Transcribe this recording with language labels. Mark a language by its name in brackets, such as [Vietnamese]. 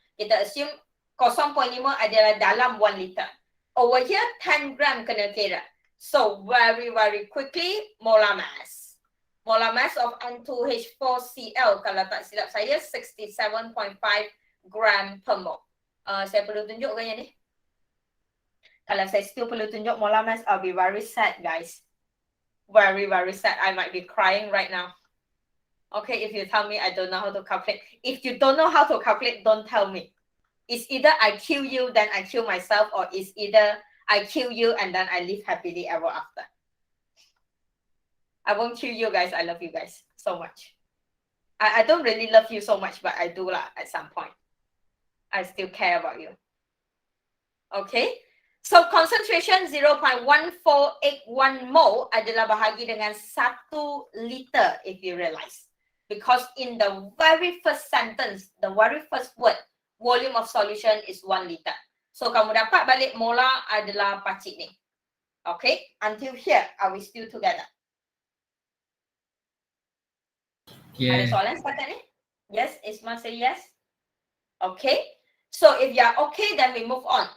[Malay] Kita assume 0.5 adalah dalam 1 liter. [English] Over here, 10 gram [Malay] kena kira. [English] So, very, very quickly, molar mass. Molar mass of N2H4Cl, [Malay] kalau tak silap saya, [English] 67.5 gram per mole. [Malay] Saya perlu tunjuk ke yang ni? Kalau saya still perlu tunjuk molar mass, [English] I'll be very sad, guys. Very, very sad. I might be crying right now. Okay, if you tell me I don't know how to calculate. If you don't know how to calculate, don't tell me. It's either I kill you, then I kill myself, or it's either I kill you and then I live happily ever after. I won't kill you guys. I love you guys so much. I don't really love you so much, but I do lah at some point. I still care about you. Okay. So concentration 0.1481 mole [Malay] adalah bahagi dengan [English] 1 liter if you realize. Because in the very first sentence, the very first word, volume of solution is 1 liter. [Malay] So kamu dapat balik molar adalah pacik ni. [English] Okay, until here, are we still together? Yeah. [Malay] Ada soalan setakat ni? [English] Yes, Isma say yes. Okay. So if you are okay, then we move on.